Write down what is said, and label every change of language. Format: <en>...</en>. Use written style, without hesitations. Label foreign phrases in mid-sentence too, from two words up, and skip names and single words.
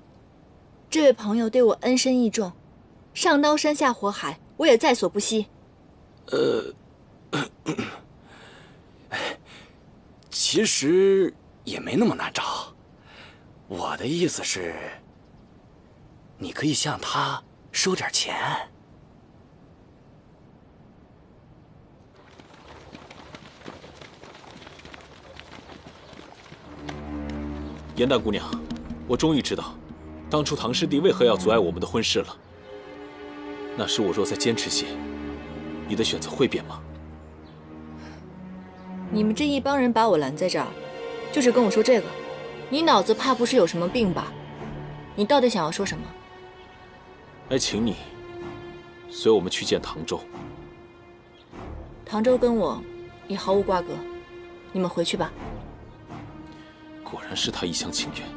<zh>這位朋友對我恩深義重，上刀山下火海，我也在所不惜。其實也沒那麼難找。我的意思是，你可以向他收點錢。嚴誕姑娘，我終於知道，當初唐師弟為何要阻礙我們的婚事了。那時我若再堅持些，你的選擇會變嗎？你們這一幫人把我攔在這兒，就是跟我說這個？你腦子怕不是有什麼病吧？你到底想要說什麼？來請你隨我們去見唐周。唐周跟我也毫無瓜葛，你們回去吧。果然是他一廂情願。</zh>